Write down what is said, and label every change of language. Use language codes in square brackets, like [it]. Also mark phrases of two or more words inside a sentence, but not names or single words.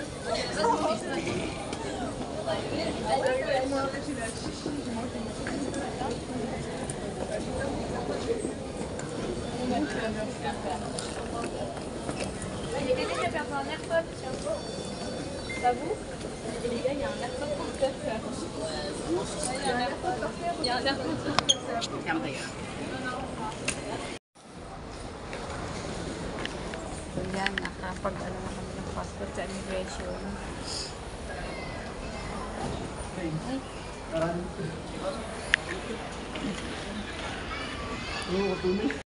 [fr] Quelqu'un qui a perdu un AirPod, tiens. Pas vous? Il y a un AirPod pour le faire. Il y a un AirPod pour faire. Il y a un AirPod pour faire. [tl] So yan, nakapag-ano na kami ng passport sa immigration. Ay, Oo, tuloy.